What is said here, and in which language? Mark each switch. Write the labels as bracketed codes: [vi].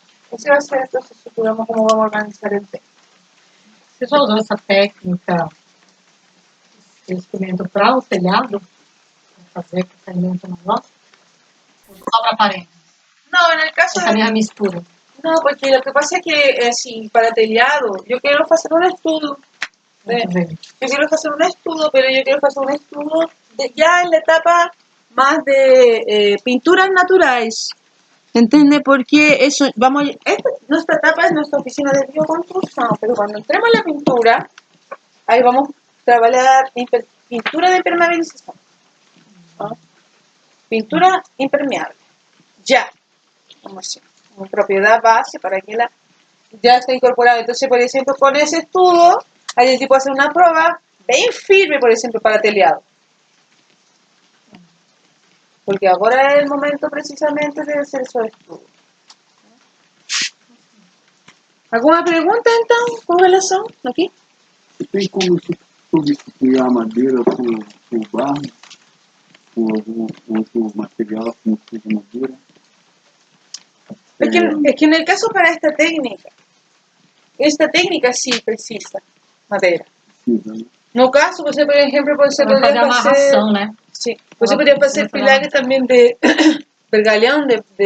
[es] Ese va a ser el proceso que cómo vamos a organizar el tema. [pt] Você já usou essa técnica de experimento para o telhado? Para fazer experimento no negócio? Ou só para parede? [es] No, en el caso [pt] Essa minha mistura. [es] No, porque lo que pasa es que así, para telhado, yo quiero hacer un estudio. Yo quiero hacer un estudio, pero yo quiero hacer un estudio ya en la etapa más de pinturas naturales. ¿Entiende? Porque eso, nuestra etapa es nuestra oficina de bioconstrucción, pero cuando entremos en la pintura, ahí vamos a trabajar pintura de impermeabilización. ¿No? Pintura impermeable. Ya. Como así. Como propiedad base para que ya esté incorporada. Entonces, por ejemplo, con ese estudio, hay el tipo hacer una prueba bien firme, por ejemplo, para teleado. Porque ahora es el momento precisamente de hacer esos estudios. ¿Alguna pregunta entonces con relación aquí? [pt] Tem como substituir a madeira por barro? Por algum outro material como madeira? [es] Es que en el caso para esta técnica sí precisa madera. [pt] Sim, né? No caso, você, [es] por ejemplo, [pt] você Vamos poderia fazer fazer... amarração, né? Sim, você poderia fazer pilares também de vergalhão, né?